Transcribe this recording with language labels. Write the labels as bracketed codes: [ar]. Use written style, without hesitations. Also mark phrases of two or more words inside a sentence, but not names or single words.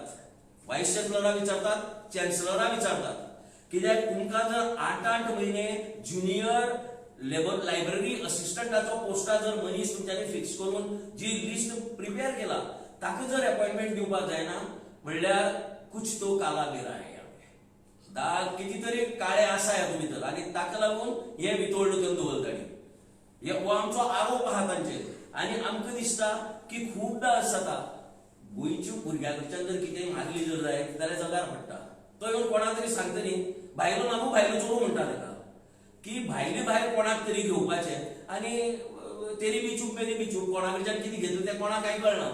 [en] vice chancellor [kok] विचारतात, चॅन्सलरा विचारतात. कित्याक तुमकां जर 8 म्हयने [en] junior labour library [kok] असिस्टंटाचो पोस्टा जर मनीस तुमच्यांनी फिक्स करून जी [en] list prepare [kok] केला ताका जर अपॉइंटमेंट दिवपाक जायना म्हणल्यार [hi] कुछ तो काला [kok] बेरा आहे. किती तरी काळे आसा ह्या भितर आणि ताका लागून हे वितोळ्ळ करून दवरताणी. हो आमचो आरोप आहा तांचेर. आणि आमकां दिसता की खूबदां अशें जाता गोंयच्या भुरग्यां कडच्यान जर कितेंय मागली जर जायत जाल्यार जगार पडटा. तो येवन कोणा तरी सांगता न्ही, भायलो नामू भायलो चोरू म्हणटा ताका की भायले भायर कोणाक तरी घेवपाचें आनी [hi] तेरी बी चूप मेरी बी चूप, [kok] कोणा कडच्यान कितें घेतलें तें कोणाक कांय कळना.